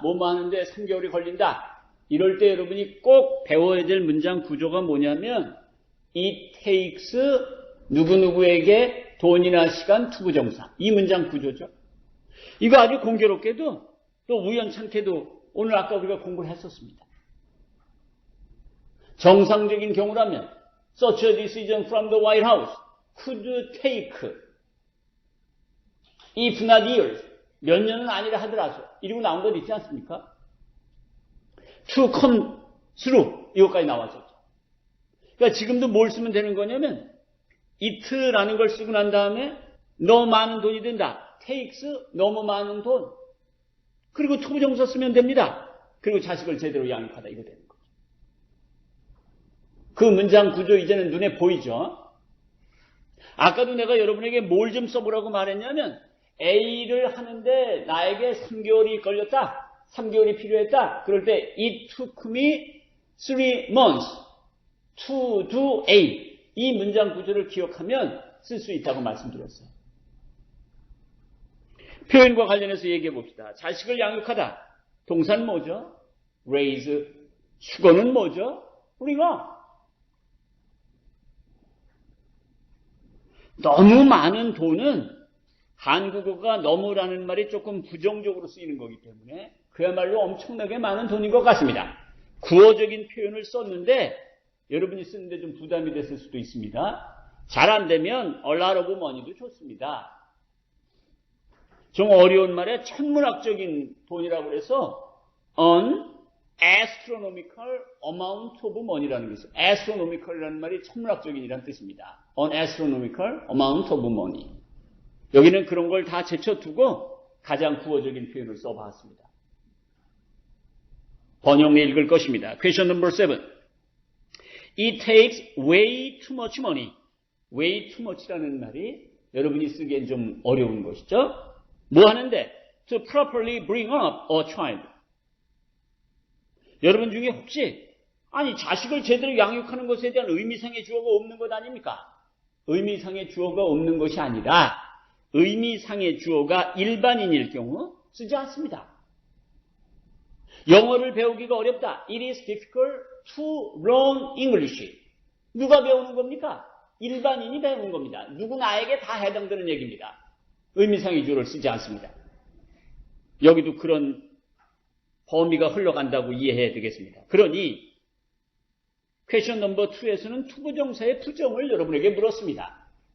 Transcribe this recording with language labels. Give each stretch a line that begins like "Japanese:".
Korean: 뭐뭐 하는데 3개월이 걸린다. 이럴 때 여러분이 꼭 배워야 될 문장 구조가 뭐냐면
English: It takes
Korean: 누구누구에게 돈이나 시간 투부정사. 이 문장 구조죠. 이거 아주 공교롭게도 또 우연찮게도 오늘 아까 우리가 공부를 했었습니다. 정상적인 경우라면
English: Such a decision from the White House could take if not years.
Korean: 몇 년은 아니라 하더라도 이러고 나온 것 있지 않습니까?
English: To come through
Korean: 이것까지 나왔었죠. 그러니까 지금도 뭘 쓰면 되는 거냐면 it라는 걸 쓰고 난 다음에 너무 많은 돈이 든다. takes 너무 많은 돈. 그리고 투부정사 쓰면 됩니다. 그리고 자식을 제대로 양육하다 이거 되는 거죠. 그 문장 구조 이제는 눈에 보이죠. 아까도 내가 여러분에게 뭘 좀 써보라고 말했냐면 A를 하는데 나에게 3개월이 걸렸다. 3개월이 필요했다. 그럴 때
English: it took me 3 months to do A.
Korean: 이 문장 구조를 기억하면 쓸 수 있다고 말씀드렸어요. 표현과 관련해서 얘기해 봅시다. 자식을 양육하다. 동사는 뭐죠? raise. 수거는 뭐죠? bring up. 너무 많은 돈은 한국어가 너무라는 말이 조금 부정적으로 쓰이는 거기 때문에 그야말로 엄청나게 많은 돈인 것 같습니다. 구어적인 표현을 썼는데 여러분이 쓰는데 좀 부담이 됐을 수도 있습니다. 잘 안 되면
English: a lot of money
Korean: 도 좋습니다. 좀 어려운 말에 천문학적인 돈이라고 해서
English: an astronomical amount of money
Korean: 라는 게 있어요. astronomical이라는 말이 천문학적인이라는 뜻입니다.
English: an astronomical amount of money.
Korean: 여기는 그런 걸 다 제쳐두고 가장 구어적인 표현을 써봤습니다. 번역내 읽을 것입니다.
English: Question number 7. It takes way too much money. way too much라는
Korean: 말이 여러분이 쓰기엔 좀 어려운 것이죠. 뭐 하는데?
English: To properly bring up a child.
Korean: 여러분 중에 혹시 아니 자식을 제대로 양육하는 것에 대한 의미상의 주어가 없는 것 아닙니까? 의미상의 주어가 없는 것이 아니라 의미상의 주어가 일반인일 경우 쓰지 않습니다. 영어를 배우기가 어렵다.
English: It is difficult to learn English.
Korean: 누가 배우는 겁니까? 일반인이 배우는 겁니다. 누구나에게 다 해당되는 얘기입니다. 의미상의 주어를 쓰지 않습니다. 여기도 그런 범위가 흘러간다고 이해해야 되겠습니다. 그러니 퀘션 넘버 2에서는 투부정사의 부정을 여러분에게 물었습니다.